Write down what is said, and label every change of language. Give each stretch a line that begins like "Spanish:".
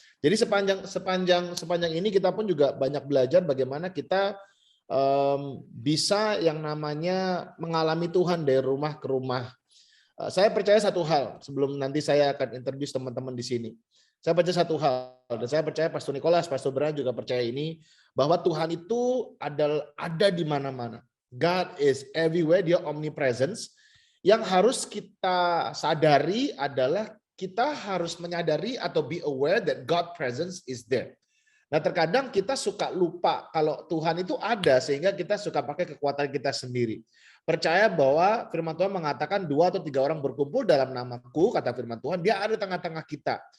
Indonesian: Jadi sepanjang ini kita pun juga banyak belajar bagaimana kita bisa yang namanya mengalami Tuhan dari rumah ke rumah. Saya percaya satu hal sebelum nanti saya akan introduce teman-teman di sini. Saya percaya satu hal, dan saya percaya Pastor Nicholas, Pastor Brian juga percaya ini, bahwa Tuhan itu ada di mana-mana.
English: God is everywhere,
Indonesian: dia
English: omnipresence.
Indonesian: Yang harus kita sadari adalah kita harus menyadari atau
English: be aware that God presence is there.
Indonesian: Nah, terkadang kita suka lupa kalau Tuhan itu ada, sehingga kita suka pakai kekuatan kita sendiri. Percaya bahwa firman Tuhan mengatakan 2 atau 3 orang berkumpul dalam namaku, kata firman Tuhan, dia ada di tengah-tengah kita.